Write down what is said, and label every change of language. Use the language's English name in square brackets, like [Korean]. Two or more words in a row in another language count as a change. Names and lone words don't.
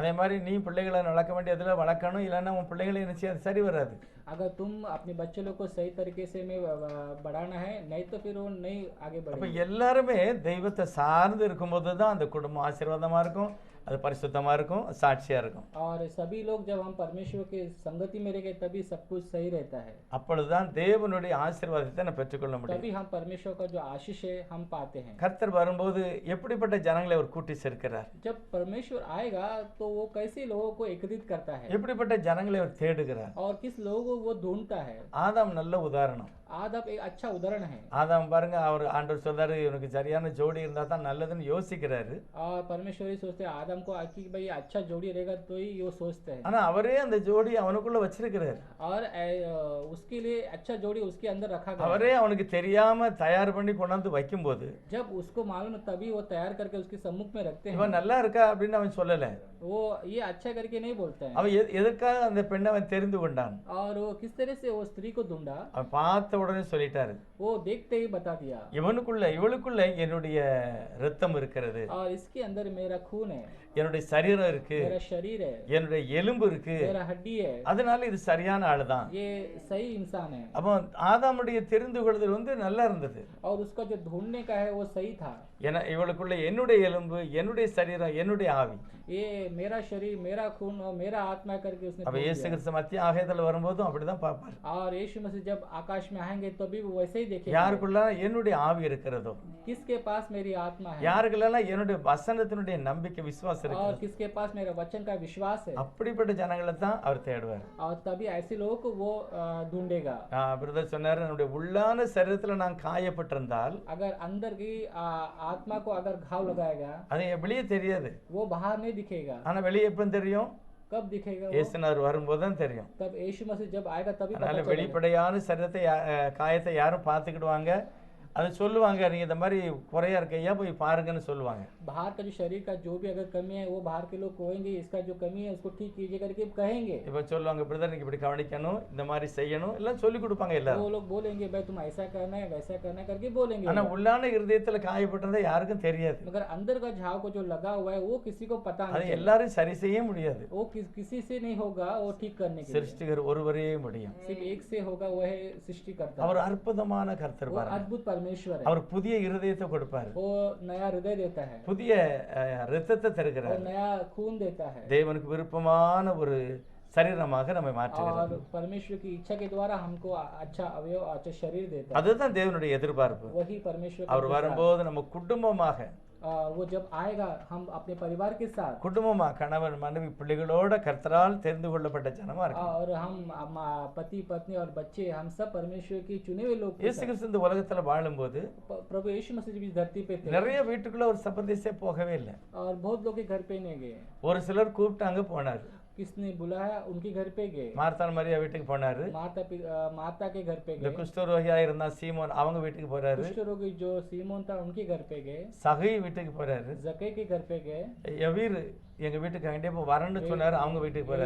[Tamil] அதே மாதிரி நீ பிள்ளைகளை வளர்க்க வேண்டியதுல வளர்க்கணும், இல்லைன்னா உன் பிள்ளைகளை என்ன செய்யாது சரி வராது. [Hindi] अगर तुम अपने बच्चे लोग को सही तरीके से में बढ़ाना है, नहीं तो फिर वो नहीं आगे [Tamil] அப்ப [Hindi] बढ़ेंगे। [Tamil] எல்லாருமே தெய்வத்தை சார்ந்து இருக்கும்போது தான் அந்த குடும்பம் ஆசீர்வாதமா இருக்கும், அது பரிசுத்தமா இருக்கும், சாட்சியா இருக்கும். [Hindi] और सभी लोग जब हम परमेश्वर के संगति में रहेंगे तभी सब कुछ सही रहता है, [Tamil] அப்பொழுதுதான் தேவனுடைய ஆசீர்வாதத்தை நம்ம பெற்றுக்கொள்ள முடியும். [Hindi] तभी हम परमेश्वर का जो आशीष है हम पाते हैं। [Tamil] கர்த்தர் வரும்போது எப்படிப்பட்ட ஜனங்களை அவர் கூட்டி சேர்க்கிறார், [Hindi] जब परमेश्वर आएगा तो वो कैसे लोगों को एकत्रित करता है [Tamil] எப்படிப்பட்ட ஜனங்களை அவர் தேடுகிறார். [Hindi] और किस लोगों को वो ढूंढता है। [Tamil] ஆதாம் நல்ல உதாரணம். [Hindi] आदम एक अच्छा उदाहरण है। [Tamil] ஆதாம் பாருங்க, அவர் ஆண்டவர் சொல்றாரு இவனுக்கு சரியான ஜோடி இருந்தா தான் நல்லதுன்னு யோசிக்கிறாரு. [Hindi] और परमेश्वर ही सोचते हैं आदम को कि भाई अच्छा जोड़ी रहेगा तो ही वो सोचते हैं। [Tamil] ஆனா அவரே அந்த ஜோடி அவனுக்குள்ள வச்சிருக்கிறாரு. [Hindi] और उसके लिए अच्छा जोड़ी उसके अंदर रखा गया। [Tamil] அவரே அவனுக்கு தெரியாம தயார் பண்ணி கொண்டாந்து வைக்கும்போது [Hindi] जब उसको मालूम है तभी वो तैयार करके उसके सम्मुख में रखते हैं। [Tamil] இவன் நல்லா இருக்கா அப்படின்னு அவன் சொல்லல. [Hindi] वो ये अच्छा करके नहीं बोलते हैं। [Tamil] அவன் எதற்காக அந்த பெண்ணை அவன் தெரிந்து கொண்டான். [Hindi] और वो किस तरह से वो स्त्री को ढूंढा। [Tamil] அவன் பார்த்த பார்த்த உடனே சொல்லிட்டாரு, [Hindi] वो देखते ही बता दिया, [Tamil] இவளுக்குள்ள என்னுடைய ரத்தம் இருக்கிறது, [Hindi] और इसके अंदर मेरा खून है, [Tamil] என்னுடைய சரீரம் இருக்கு, [Hindi] मेरा शरीर है, [Tamil] என்னுடைய எலும்பு இருக்கு, [Hindi] मेरा हड्डी है, [Tamil] அதனால இது சரியான ஆளுதான். [Hindi] ये सही इंसान है। [Tamil] அப்போ ஆதாமுடைய தெரிந்து கொள்ளுதல் நல்லா இருந்தது. [Hindi] और उसका जो ढूंढने का है वो सही था। [Tamil] ஏன்னா இவளுக்குள்ள என்னுடைய எலும்பு, என்னுடைய சரீரம், என்னுடைய ஆவி. [Hindi] ये मेरा शरीर, मेरा खून और मेरा आत्मा करके उसने [Tamil] அப்ப [Hindi] ढूंढ [Tamil] இயேசு [Hindi] लिया। [Tamil] கிறிஸ்து மத்திய ஆகாயத்துல வரும்போதும் அப்படிதான் பார்ப்பார். [Hindi] और यीशु मसीह जब आकाश में आएंगे तभी वो वैसे ही देखेंगे। [Tamil] யாருக்குள்ள என்னுடைய ஆவி இருக்கிறதோ, [Hindi] किसके पास मेरी आत्मा है, [Tamil] யாருக்குள்ள என்னுடைய வசனத்தினுடைய நம்பிக்கை விசுவாசம் [Hindi] और [Tamil] இருக்கு, [Hindi] किसके पास मेरा वचन का विश्वास है, [Tamil] அப்படிப்பட்ட ஜனங்களை தான் அவர் தேடுவார். [Hindi] और तभी ऐसे लोगों को वो ढूंढेगा। [Tamil] பிரதர் சொன்னாரு, நம்முடைய உள்ளான சரீரத்துல நான் காயப்பட்டிருந்தால் [Hindi] अगर अंदर की आत्मा को अगर घाव लगाएगा [Tamil] அது வெளியே தெரியாது. [Hindi] वो बाहर नहीं दिखेगा। [Tamil] ஆனா வெளியே எப்ப தெரியும்? [Hindi] कब दिखेगा वो? [Tamil] இயேசுனார் வரும்போது தான் தெரியும். [Hindi] तब यीशु मसीह जब आएगा तभी पता [Tamil] அதனால [Hindi] चलेगा। [Tamil] வெளிப்படையான சரீரத்தை காயத்தை யாரும் பார்த்துக்கிடுவாங்க, அது சொல்லுவாங்க, நீங்க இந்த மாதிரி குறையா இருக்கையா போய் பாருங்கன்னு சொல்லுவாங்க. [Hindi] बाहर का जो शरीर का जो भी अगर कमी है वो बाहर के लोग कहेंगे, इसका जो कमी है उसको ठीक कीजिए करके कहेंगे। [Tamil] இப்ப சொல்லுவாங்க, பிரதர் நீங்க இப்படி கவனிக்கணும், இந்த மாதிரி செய்யணும், எல்லாம் சொல்லி கொடுப்பாங்க எல்லாரும். [Hindi] वो लोग बोलेंगे भाई तुम ऐसा करना है वैसा करना है करके बोलेंगे। [Tamil] ஆனா உள்ளான இருதயத்துல காயப்பட்டிருந்தா யாருக்கும் தெரியாது. [Hindi] मगर अंदर का झाव को जो लगा हुआ है वो किसी को पता [Tamil] அது [Hindi] नहीं, [Tamil] எல்லாரும் சரி செய்ய முடியாது. [Hindi] वो किसी से नहीं होगा वो ठीक करने के लिए। [Tamil] சிருஷ்டிகர் ஒருவரே முடியும். [Hindi] सिर्फ एक से होगा, वो है सृष्टि करता [Tamil] அவர் அற்புதமான கர்த்தர் [Hindi] वो [Tamil] பாருங்க. [Hindi] अद्भुत परमेश्वर है। [Tamil] அவர் புதிய இருதயத்தை கொடுப்பாரு, [Hindi] वो नया हृदय देता है, [Tamil] புதிய ரத்தத்தை [Hindi] और [Tamil] தருகிறார், [Hindi] नया खून देता है, [Tamil] தேவனுக்கு விருப்பமான ஒரு சரீரமாக நம்மை மாற்றுகிறார். [Hindi] और परमेश्वर की इच्छा के द्वारा हमको अच्छा अवयव, अच्छा शरीर देता है। [Tamil] அதுதான் தேவனுடைய எதிர்பார்ப்பு. [Hindi] वही परमेश्वर का [Tamil] அவர் [Hindi] विचार। [Tamil] வரும்போது நம்ம குடும்பமாக, [Hindi] वो जब आएगा हम अपने परिवार के साथ, [Tamil] குடும்பமா கணவன் மனைவி பிள்ளைகளோட கர்த்தரால் தெரிந்து கொள்ளப்பட்ட ஜனமா இருக்கும். [Hindi] और हम पति पत्नी और बच्चे हम सब परमेश्वर की चुने हुए लोग के [Tamil] இயேசு [Hindi] साथ। [Tamil] கிறிஸ்து இந்த உலகத்துல வாழும்போது [Hindi] प्रभु यीशु मसीह जब इस धरती पे थे [Tamil] நிறைய வீட்டுக்குள்ள ஒரு சபதேசே போகவே இல்லை. [Hindi] और बहुत लोग के घर पे नहीं गए, [Tamil] ஒரு சிலர் கூப்பிட்டாங்க போனாரு. [Hindi] किसने बुलाया उनके घर पे गए। [Tamil] மார்த்தான் மரியா வீட்டுக்கு போனாரு. [Hindi] माता के घर पे [Tamil] இந்த [Hindi] गए। [Tamil] குஷ்டரோகியா இருந்தா சீமோன் அவங்க வீட்டுக்கு போறாரு. [Hindi] कुष्ठ रोगी जो सीमोन था उनके घर पे गए। [Tamil] சகை வீட்டுக்கு போறாரு. [Hindi] जकै के घर पे गए। [Tamil] எவீர் எங்க வீட்டுக்கு கண்டிப்பா வரணும்னு சொன்னாரு, அவங்க வீட்டுக்கு போறாரு.